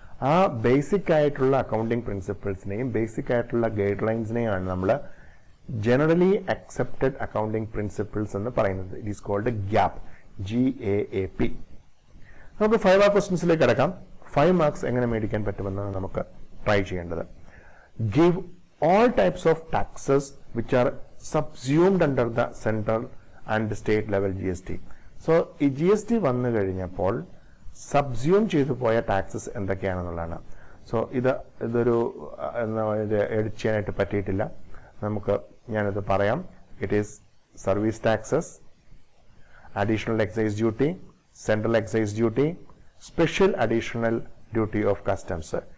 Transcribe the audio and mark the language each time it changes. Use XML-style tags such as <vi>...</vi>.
<ml>ആ ബേസിക് ആയിട്ടുള്ള accounting പ്രിൻസിപ്പിൾസിനെയും basic ആയിട്ടുള്ള ഗൈഡ് ലൈൻസിനെയാണ് നമ്മൾ ജനറലി അക്സെപ്റ്റഡ് അക്കൗണ്ടിങ് പ്രിൻസിപ്പിൾസ് എന്ന് പറയുന്നത്.</ml> <en>It is called GAP, GAAP.</en> <ml>നമുക്ക് 5 മാർക്ക് ക്വസ്റ്റ്യൻസിലേക്ക് കിടക്കാം. 5 മാർക്സ് എങ്ങനെ മേടിക്കാൻ പറ്റുമെന്നാണ് നമുക്ക് ട്രൈ ചെയ്യേണ്ടത്.</ml> <en>Give all types of taxes which are subsumed under the central and state level GST.</en> <ml>So ഈ GST വന്നു കഴിഞ്ഞപ്പോൾ സബ്സ്യൂം ചെയ്തു പോയ ടാക്സസ് എന്തൊക്കെയാണെന്നുള്ളതാണ്. സോ ഇതൊരു എഡിറ്റ് ചെയ്യാനായിട്ട് പറ്റിയിട്ടില്ല. ഞാനിത് പറയാം.</ml> <en>It is service taxes, additional excise duty, central excise duty, special additional duty of customs.</en>